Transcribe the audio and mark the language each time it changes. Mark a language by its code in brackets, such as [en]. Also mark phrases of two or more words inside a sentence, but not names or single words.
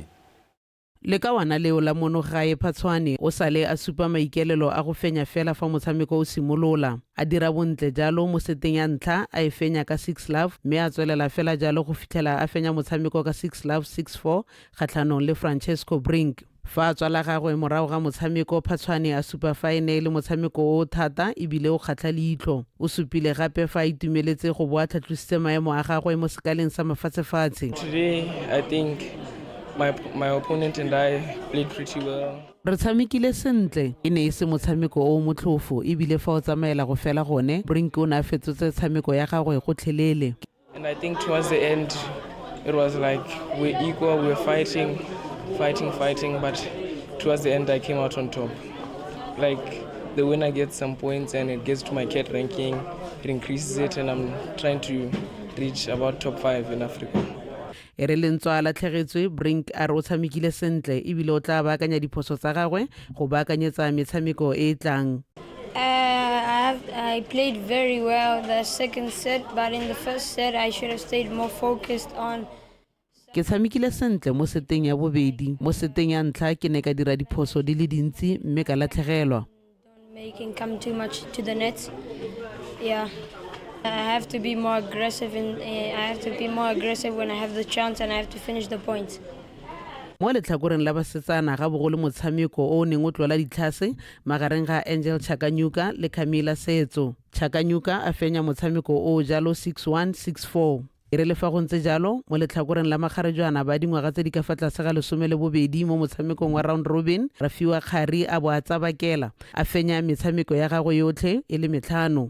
[tn] le ka wana leo la mono gae Phaswane o sale a supa maikelelo a go fenya fela fa motshameko o simolola a dira bontle jalo mo seteng ya ntlha a e fenya ka 6 love mme a tswelela fela jalo go fitlhela a fenya motshameko ka 6 love 6-4 kgatlhanong le Francesco Brink. Fa a tswala gagwe morago ga motshameko Phaswane a supa fa e ne le motshameko o thata ebile o kgatlha leitlho. O supile gape fa a itumeletse go boa tlhatlositse maemo a gagwe mo sekaleng sa mafatshefatshe. [en] Today I think my opponent and I played pretty well. [tn] Re tshamekile sentle e ne e se motshameko o motlhofo ebile fa o tsamaela go fela gone Brink o ne a fetsotse tshameko ya gagwe go tlhelele. [en] And I think towards the end it was like we're equal, we're fighting, but towards the end I came out on top. Like the winner gets some points and it gets to my CAT ranking, it increases it, and I'm trying to reach about top 5 in Africa. [tn] E re lentswa la tlhegetswe Brink a re o tshamekile sentle ebile o tla baakanya diphoso tsa gagwe go baakanyetsa metshameko e tlang. [en] I played very well the second set, but in the first set I should have stayed more focused on. [tn] Ke tshamekile sentle mo seteng ya bobedi mo seteng ya ntlha ke ne ka dira diphoso di le dintsi mme ka latlhegelwa. [en] Making come too much to the net. Yeah. I have to be more aggressive and I have to be more aggressive when I have the chance and I have to finish the points. [tn] Mo letlhakoreng la basetsana ga bogolo motshameko o neng o tlola ditlhase magareng ga Angel Chakanyuka le Camila Setso. Chakanyuka a fenya motshameko o jalo 6-1 6-4. E re le fa go ntse jalo mo letlhakoreng la magarejwana ba dingwaga tse di ka fa tlase ga 12 mo motshamekong wa round robin Rafiwa Khari a bo a tsabakela a fenya metshameko ya gagwe yotlhe e le metlhano.